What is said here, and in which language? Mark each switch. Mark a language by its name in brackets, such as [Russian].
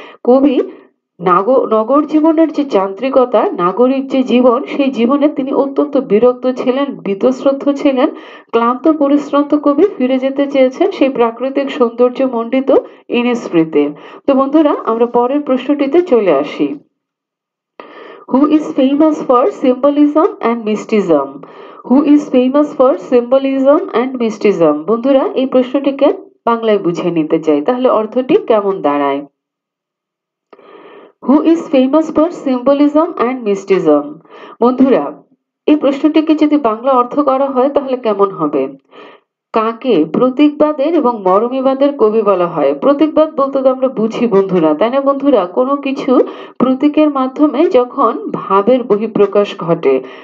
[Bangla] কবি নগর জীবনের যে যান্ত্রিকতা, নাগরিক যে জীবন, সেই জীবনে তিনি অত্যন্ত বিরক্ত ছিলেন, বীতশ্রদ্ধ ছিলেন, ক্লান্ত পরিশ্রান্ত কবি ফিরে যেতে চেয়েছেন সেই প্রাকৃতিক সৌন্দর্য মণ্ডিত ইনিসফ্রিতে। তো বন্ধুরা, আমরা পরের প্রশ্নটিতে চলে আসি। [English] Who is famous for symbolism and mysticism? Who is famous for symbolism and mysticism? [Bangla] বন্ধুরা, এই প্রশ্নটিকে বাংলায় বুঝে নিতে চাই, তাহলে অর্থটি কেমন দাঁড়ায়। [English] Who is famous for symbolism and mysticism? [Bangla] বন্ধুরা, এই প্রশ্নটিকে যদি বাংলা অর্থ করা হয় তাহলে কেমন হবে। কাকে প্রতীকবাদের এবং মরমীবাদের কবি বলা হয়? প্রতীকবাদ বলতে তো আমরা বুঝি বন্ধুরা, তাই না বন্ধুরা, কোনো কিছু প্রতীকের মাধ্যমে যখন ভাবের বহিঃপ্রকাশ ঘটে।